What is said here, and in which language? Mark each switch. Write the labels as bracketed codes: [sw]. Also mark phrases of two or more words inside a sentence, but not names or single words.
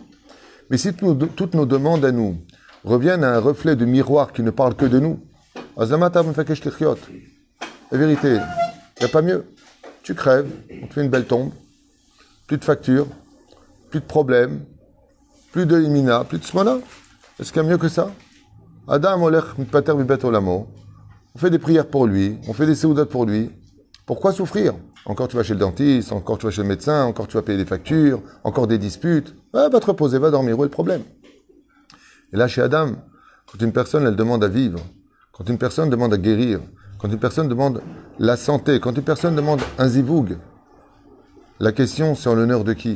[fr] Mais si toutes nos demandes à nous reviennent à un reflet de miroir qui ne parle que de nous, la vérité, il n'y a pas mieux. Tu crèves, on te fait une belle tombe, plus de factures, plus de problèmes, plus de imina, plus de smana. Est-ce qu'il y a mieux que ça? [he] אדם הולך מתפטר בבית עולמו. [fr] On fait des prières pour lui, on fait des séoudat pour lui. Pourquoi souffrir? Encore tu vas chez le dentiste, encore tu vas chez le médecin, encore tu vas payer des factures, encore des disputes. Va te reposer, va dormir, où est le problème? Et là, chez Adam, quand une personne, elle demande à vivre, quand une personne demande à guérir, quand une personne demande la santé, quand une personne demande un zivoug, la question, c'est en l'honneur de qui?